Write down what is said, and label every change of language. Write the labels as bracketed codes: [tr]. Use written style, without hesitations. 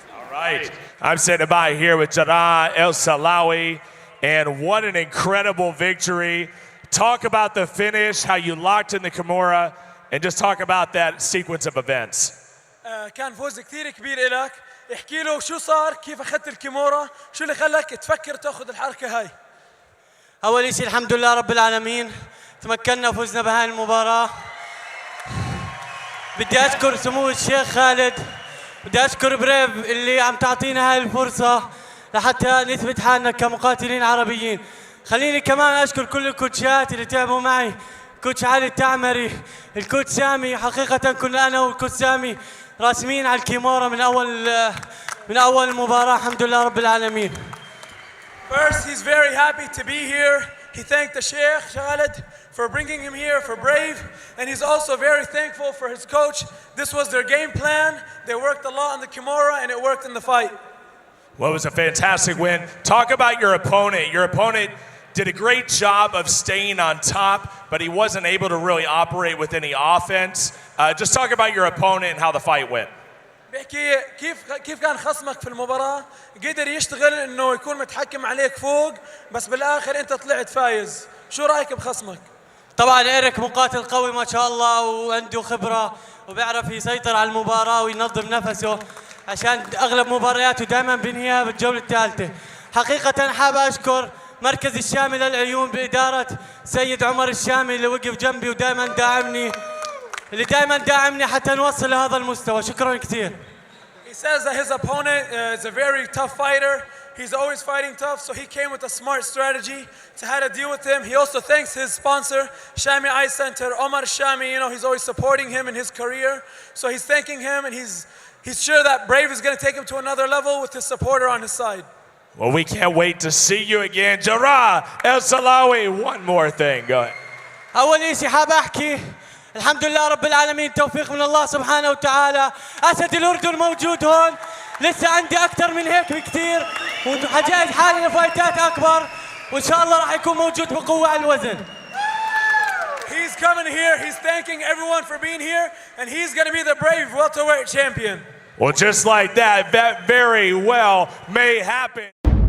[en] Right. I'm sitting by here with Jarrah Al Silawi, and what an incredible victory. Talk about the finish, how you locked in the Kimura, and just talk about that sequence of events. [ar] كان فوز كثير كبير إلك. احكي له شو صار، كيف أخذت الكيمورا، شو اللي خلاك تفكر تأخذ الحركة هاي؟ أول شيء الحمد لله رب العالمين، تمكنا وفزنا بهاي المباراة. بدي أشكر سمو الشيخ خالد، بدي أشكر بريف اللي عم تعطينا هاي الفرصة لحتى نثبت حالنا كمقاتلين عربيين. خليني كمان أشكر كل الكوتشات اللي تعبوا معي، كوتش علي التعمري، الكوتش سامي. حقيقة كنا أنا والكوتش سامي راسمين على الكيمورا من أول المباراة. الحمد لله رب العالمين. [en] First, he's very happy to be here. He thanked the Sheikh Khalid for bringing him here for Brave, and he's also very thankful for his coach. This was their game plan. They worked a lot on the Kimura, and it worked in the fight. Well, it was a fantastic win. Talk about your opponent. Your opponent did a great job of staying on top, but he wasn't able to really operate with any offense. Just talk about your opponent and how the fight went. [ar] بحكي كيف كان خصمك في المباراة، قدر يشتغل انه يكون متحكم عليك فوق، بس بالاخر انت طلعت فايز. شو رايك بخصمك؟ طبعا إيريك مقاتل قوي ما شاء الله، وعنده خبرة وبيعرف يسيطر على المباراة وينظم نفسه، عشان اغلب مبارياته دائما بينهيها بالجولة الثالثة. حقيقة حاب اشكر مركز الشامي للعيون بإدارة سيد عمر الشامي اللي وقف جنبي ودائما داعمني حتى نوصل لهذا المستوى. شكرا كثير. [en] He says that his opponent is a very tough fighter. He's always fighting tough, so he came with a smart strategy to how to deal with him. He also thanks his sponsor, Shami Eye Center, Omar Shami. You know, he's always supporting him in his career. So he's thanking him, and he's sure that Brave is going to take him to another level with his supporter on his side. Well, we can't wait to see you again. Jarrah Al Silawi, one more thing. Go ahead. [ar] أول شيء حاب أحكي الحمد لله رب العالمين، توفيق من الله سبحانه وتعالى. أسد الأردن موجود هون، لسه عندي أكثر من هيك بكثير، وحجهز حالي لفايتات أكبر، وإن شاء الله راح يكون موجود بقوة على الوزن. [en] He's coming here. He's thanking everyone for being here, and he's going to be the Brave welterweight champion. Well, just like that, that very well may happen.